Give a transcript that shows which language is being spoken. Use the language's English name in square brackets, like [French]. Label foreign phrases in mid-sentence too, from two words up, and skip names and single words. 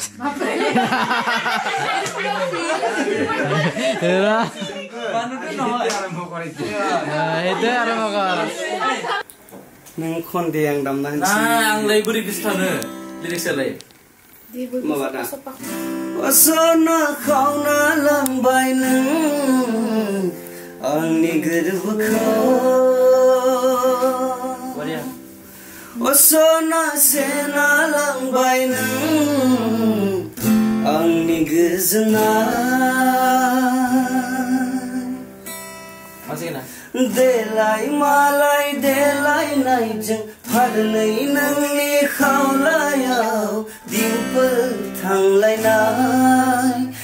[Assamese] এরা বানুতে নহয় আৰম্ভ কৰিছে এটা আৰম্ভ কৰ [Bodo] नों खनदे आं दामना ना आं लै बोरै गोसथानो लिरिक्सआलाय माबादा असना खावना लांबाय नों आंनि गोरबोखौ असना सेना लांबाय नों आंनि गोजोननाय देलाय मालाय देलायनायजों फारनै नोंनि खावलायाव दिनफोर थांलायनाय